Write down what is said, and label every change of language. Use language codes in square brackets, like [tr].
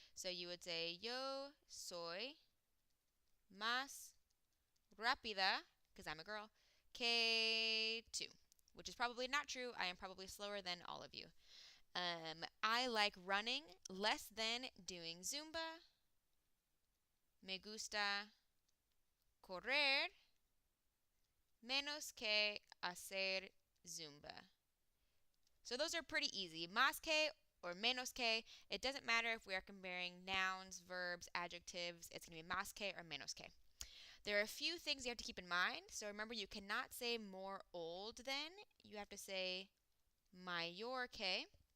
[en] So you would say, [es] yo soy más rápida, [en] because I'm a girl, [es] que tú, [en] which is probably not true. I am probably slower than all of you. I like running less than doing Zumba. [es] Me gusta correr menos que hacer Zumba. [en] So those are pretty easy. Más que or menos que. It doesn't matter if we are comparing nouns, verbs, adjectives. It's going to be más que or menos que. There are a few things you have to keep in mind. So remember, you cannot say more old than. You have to say [es] mayor que.